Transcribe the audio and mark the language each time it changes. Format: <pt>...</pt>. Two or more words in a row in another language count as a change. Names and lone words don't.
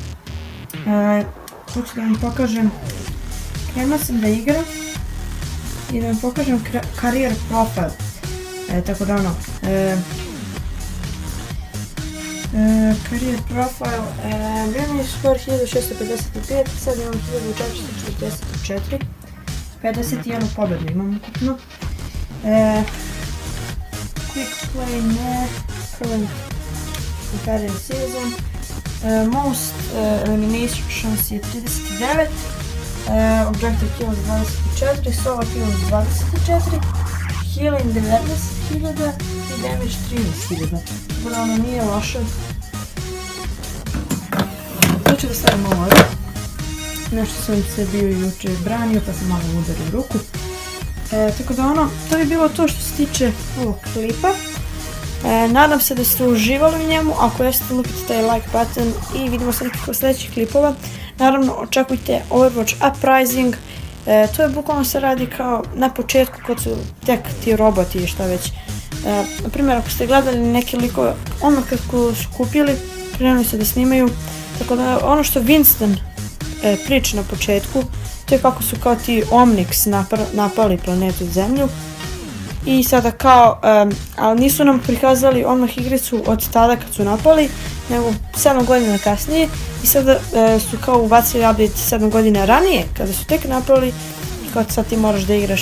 <bs>hoću da vam pokažem, krenuo sam da igram i da vam pokažem</bs> <en>career profile,</en> <bs>tako da ono,</bs> <en>career profile,</en> <bs>bio mi je skor 1655, sad imam 1444, 51 pobjedu imam ukupno.</bs> <en>Quick play ne, current competitive season, most eliminations je 39, objective kills 24, solo kills 24, healing 19.000 i damage 13.000.</en> <bs>Tako ono nije loše. To ću da stavim ovo ovdje. Nešto sam se bio juče branio pa sam malo udario ruku. Tako da ono, to bi bilo to što se tiče ovog klipa. Nadam se da ste uživali u njemu, ako jeste lupite taj</bs> <en>like button</en> <bs>i vidimo se nekako sljedećih klipova. Naravno očekujte Overwatch Uprising, to je bukvalno se radi kao na početku kad su tek ti roboti i šta već. Naprimjer ako ste gledali neke likove, ono kako su kupili, krenuli se da snimaju, tako da ono što Winston priča na početku, to je kako su kao ti Omnics napali planetu Zemlju i sada kao, ali nisu nam prikazali odmah igricu od tada kad su napali, nego 7 godina kasnije i sada su kao ubacili update 7 godina ranije kada su tek napali i kao sad ti moraš da igraš.</bs>